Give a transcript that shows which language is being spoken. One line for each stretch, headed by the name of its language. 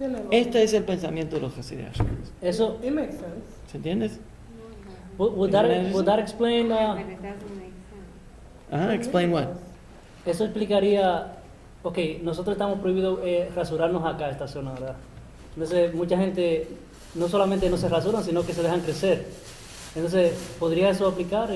Spanish: Este es el pensamiento de los Hasidei Ashkenaz. Eso,
English: It makes sense.
Spanish: ¿Se entiende?
English: would that explain, But it doesn't make sense. Ajá, explain what?
Spanish: eso explicaría, ok, nosotros estamos prohibidos rasurarnos acá, esta zona, ¿verdad? Entonces, mucha gente no solamente no se rasuran, sino que se dejan crecer. Entonces, ¿podría eso aplicar?